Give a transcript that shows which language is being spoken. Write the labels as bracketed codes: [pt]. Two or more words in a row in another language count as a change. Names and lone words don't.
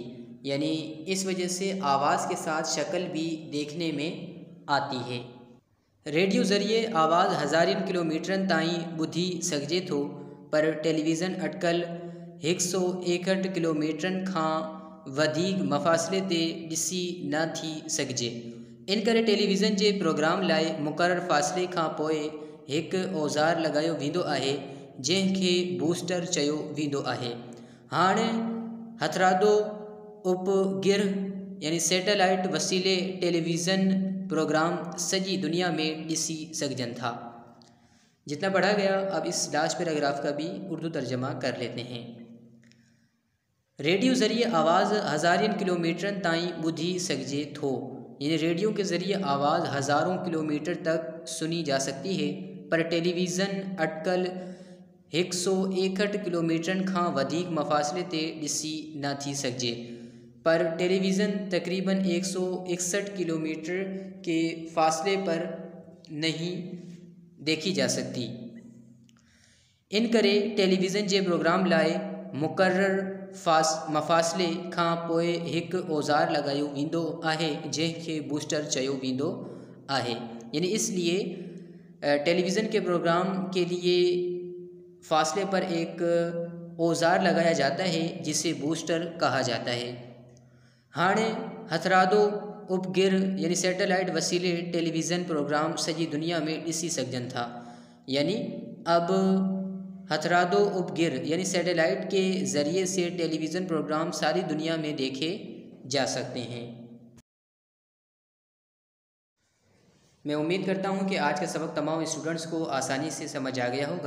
[ur] یعنی اس وجہ سے آواز کے ساتھ شکل بھی دیکھنے میں آتی ہے. [sd] रेडियो ज़रिए आवाज़ हज़ारियुनि किलोमीटरनि ताईं ॿुधी सघिजे थो, पर टेलीविज़न अटकल 161 किलोमीटरनि खां वधीक मफ़ासिले ते ॾिसी न थी सघिजे। इन करे टेलीविज़न जे प्रोग्राम लाइ मुक़ररु फ़ासिले खां पोइ हिकु औज़ार लॻायो वेंदो आहे जंहिंखे बूस्टर चयो वेंदो आहे। हाणे हथरादो उपगिरह यानी सैटेलाइट वसीले टेलीविज़न प्रोग्राम सजी दुनिया में ॾिसी सघजनि था। [ur] جتنا پڑھا گیا، اب اس لاسٹ پیراگراف کا بھی اردو ترجمہ کر لیتے ہیں. [sd] रेडियो ज़रिए आवाज़ हज़ारियन किलोमीटर ताईं ॿुधी सघिजे थो, [ur] یعنی ریڈیو کے ذریعے آواز ہزاروں کلومیٹر تک سنی جا سکتی ہے, [sd] पर टेलीविज़न अटकल 161 किलोमीटर खां वधीक मफ़ासिले ते ॾिसी न थी सघिजे। [ur] پر ٹیلیویژن تقریباً 161 کلومیٹر کے فاصلے پر نہیں دیکھی جا سکتی. [sd] इन करे टेलीविज़न जे प्रोग्राम लाइ मुक़र्रर मफ़ासिले खां पोइ हिकु औज़ार लॻायो वेंदो आहे जंहिंखे बूस्टर चयो वेंदो आहे। [ur] یعنی اس لیے ٹیلیویژن کے پروگرام کے لیے فاصلے پر ایک اوزار لگایا جاتا ہے جسے بوسٹر کہا جاتا ہے जिसे बूस्टर कहा जाता है। [sd] हाणे हथरादो उपगिर यानी सैटेलाइट वसीले टेलीविज़न प्रोग्राम सॼी दुनिया में ॾिसी सघजनि था। [ur] یعنی اب [sd] हथरादो उपगिर [ur] یعنی سیٹلائٹ کے ذریعے سے ٹیلیویژن پروگرام ساری دنیا میں دیکھے جا سکتے ہیں. میں امید کرتا ہوں کہ آج کا سبق تمام اسٹوڈنٹس کو آسانی سے سمجھ آ گیا ہوگا.